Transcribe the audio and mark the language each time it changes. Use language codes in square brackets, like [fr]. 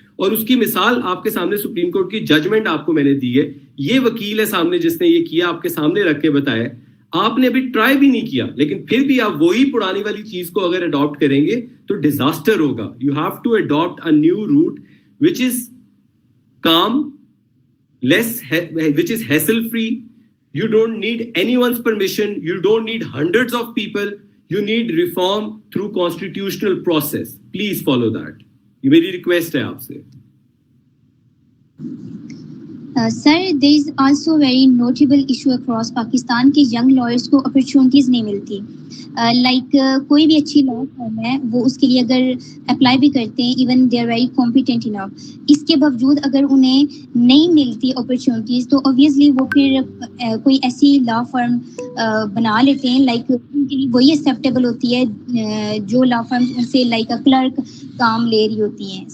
[ur] اور اس کی مثال آپ کے سامنے سپریم کورٹ کی ججمنٹ آپ کو میں نے دی ہے, یہ وکیل ہے سامنے جس نے یہ کیا, آپ کے سامنے رکھ کے بتایا, آپ نے ابھی ٹرائی بھی نہیں کیا, لیکن پھر بھی آپ وہی پرانی والی چیز کو اگر اڈاپٹ کریں گے تو ڈیزاسٹر ہوگا. [en] You have to adapt a new route which is calm, less which is hassle free. You don't need anyone's permission, you don't need hundreds of people, you need reform through constitutional process. Please follow that. [ur] یہ میری request ہے آپ سے. [en] Sir, there is also a very notable issue across Pakistan کہ young lawyers کو opportunities [ur] نہیں ملتی. کوئی بھی اچھی لا فرم ہے وہ اس کے لیے اگر اپلائی بھی کرتے ہیں, [en] even they are very competent enough, [ur] اس کے باوجود اگر انہیں نہیں ملتی اپرچونیٹیز تو اوبویسلی وہ پھر کوئی ایسی لا فرم بنا لیتے ہیں ان کے لیے وہی ایکسیپٹیبل ہوتی ہے جو لا فرم ان سے کلرک کام لے رہی ہوتی ہیں.